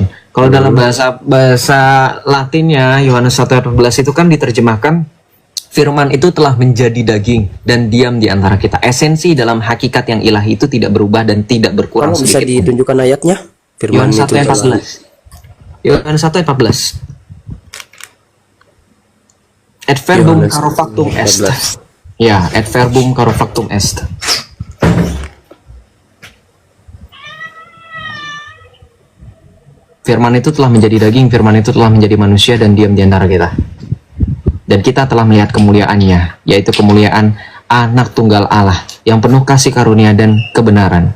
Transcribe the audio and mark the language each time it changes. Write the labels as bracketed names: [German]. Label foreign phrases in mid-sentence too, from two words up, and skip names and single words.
[Indonesian] Kalau dalam bahasa Latinnya Yohanes 1:14 itu kan diterjemahkan firman itu telah menjadi daging dan diam di antara kita. Esensi dalam hakikat yang ilahi itu tidak berubah dan tidak berkurang Kamu bisa sedikit pun. ditunjukkan ayatnya? Firman Yohanes itu 1:14. Yohanes 1:14. [Latin] Et verbum [Indonesian] Yohanes [Latin] caro factum est. [Indonesian] 14. [Latin] Ya, et verbum caro factum est. [Indonesian] Firman itu telah menjadi daging, firman itu telah menjadi manusia dan diam di antara kita. Dan kita telah melihat kemuliaannya, yaitu kemuliaan anak tunggal Allah yang penuh kasih karunia dan kebenaran.